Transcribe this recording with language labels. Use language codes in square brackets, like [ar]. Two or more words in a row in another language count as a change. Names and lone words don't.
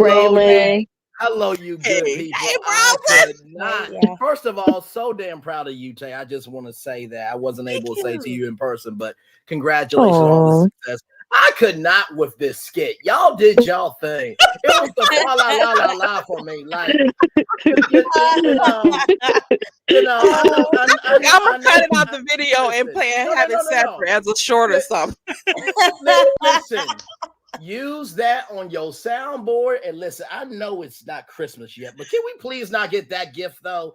[en] Hello, you. Braylon. Hello, you Hey, good people. hey, I bro. could hey, not. yeah. First of all, so damn proud of you, Tay. I just want to say that I wasn't Thank able to say to you. you in person, but congratulations on all the Oh, success. I could not with this skit. Y'all did y'all thing. It was the fa la la la la for me. Like you know. I know. I'm gonna I cut know. it out the video and Listen, play and no, no, have no, it no, no. separate as a short or Li- something. Listen, use that on your soundboard and listen. I know it's not Christmas yet, but can we please not get that gift though?